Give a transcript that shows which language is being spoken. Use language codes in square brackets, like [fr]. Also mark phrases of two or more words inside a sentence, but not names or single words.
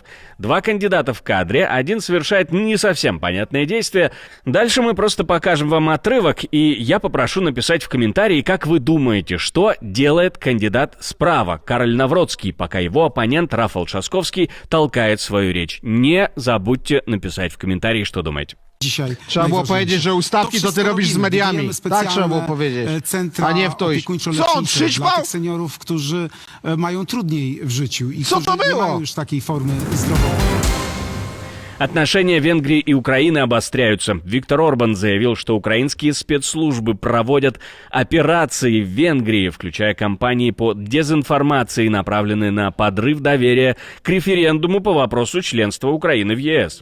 [ru] Два кандидата в кадре, один совершает не совсем понятное действие. Дальше мы просто покажем вам отрывок, и я попрошу написать в комментарии, как вы думаете, что делает кандидат справа, Кароль Навроцкий, пока его оппонент Рафал Трzaskowski толкает свою речь. Nie забудьте написать в комментарии, что думаете. [pl] Trzeba było powiedzieć, że ustawki to ty robisz z mediami. Tak trzeba było powiedzieć, a nie w to iść. Co, dla tych seniorów, którzy mają trudniej w życiu i Co to którzy nie było? mają już takiej formy zdrowotnej. [ru] Отношения Венгрии и Украины обостряются. Виктор Орбан заявил, что украинские спецслужбы проводят операции в Венгрии, включая кампании по дезинформации, направленные на подрыв доверия к референдуму по вопросу членства Украины в ЕС.